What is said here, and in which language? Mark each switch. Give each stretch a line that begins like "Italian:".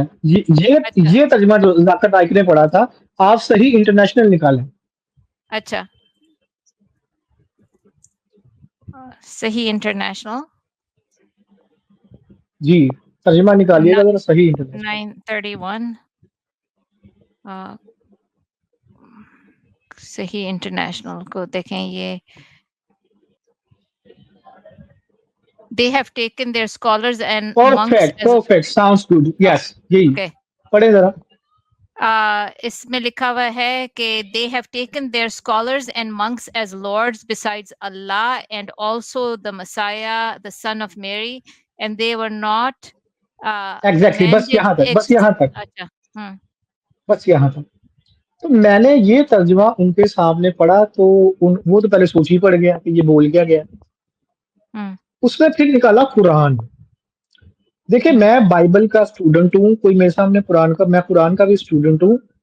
Hindi: अच्छा, ये तर्जुमा जो ज़ाकिर नाइक ने पढ़ा था, आप सही इंटरनेशनल निकालें। अच्छा। सही इंटरनेशनल जी, तर्जुमा निकालिएगा ज़रा सही इंटरनेशनल। 931 सही इंटरनेशनल को देखें ये
English: they have taken their scholars and monks perfect, as perfect, sounds good. okay,
Hindi: yes, यही।
English: okay.
Hindi: पढ़ें ज़रा। इसमें लिखा हुआ है कि
English: they have taken their scholars and monks as lords besides Allah and also the Messiah, the son of Mary, and they were not
Hindi: exactly, बस
English: commanded
Hindi: यहाँ तक, बस यहाँ तक, अच्छा, बस यहाँ तक। तो मैंने ये तर्जुमा उनके सामने पढ़ा तो वो तो पहले सोच ही पड़ गया कि ये बोल क्या गया। उसने फिर निकाला कुरान। देखिए, मैं बाइबल का स्टूडेंट हूँ, कोई मेरे सामने मैं कुरान का भी स्टूडेंट हूँ।